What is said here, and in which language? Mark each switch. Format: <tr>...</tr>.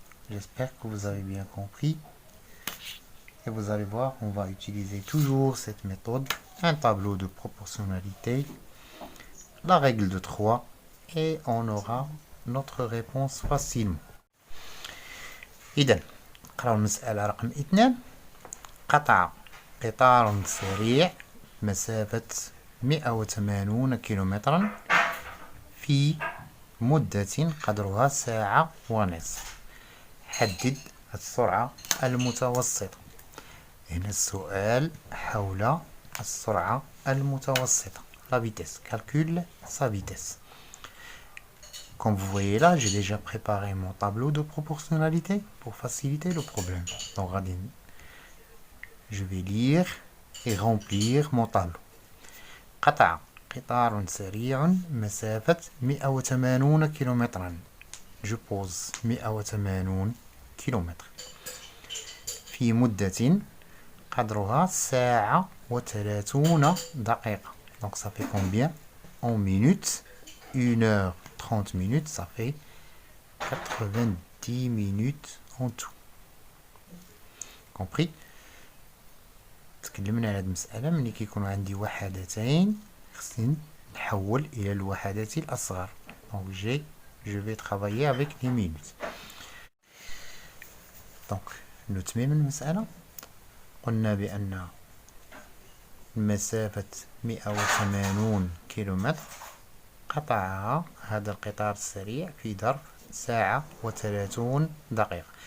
<fr>J'espère que vous avez bien compris. Et vous allez voir, on va utiliser toujours cette méthode, un tableau de proportionnalité, la règle de 3, et on aura notre réponse facilement.</fr> <ar>إذن نقراو المسألة رقم 2. قطع قطار سريع مسافة 180 كيلومترا في مدة قدرها ساعة ونصف. حدد السرعة المتوسطة. هنا السؤال حول السرعة المتوسطة.</ar> <fr>La vitesse. Calcule sa vitesse. Comme vous voyez là, j'ai déjà préparé mon tableau de proportionnalité pour faciliter le problème. Donc, je vais lire et remplir mon tableau.</fr> <ar>قطع قطار سريع مسافة 180 كيلومترا.</ar> <fr>Je pose</fr> <ar>180 كيلومتر في مدة قدرها ساعة و30 دقيقة.</ar> <fr>Donc ça fait combien en minutes? 1h30 minutes, ça fait 90 minutes en tout. Compris?</fr> <ar>تكلمنا على هذه المسألة ملي كيكونوا عندي وحدتين خصني نحول إلى الوحدات الأصغر.</ar> <fr>Donc je vais travailler avec les minutes. Donc</fr> <ar>نتمم المسألة. قلنا بأن مسافة 180 كيلومتر قطعها هذا القطار السريع في ظرف ساعة و30 دقيقة.</ar>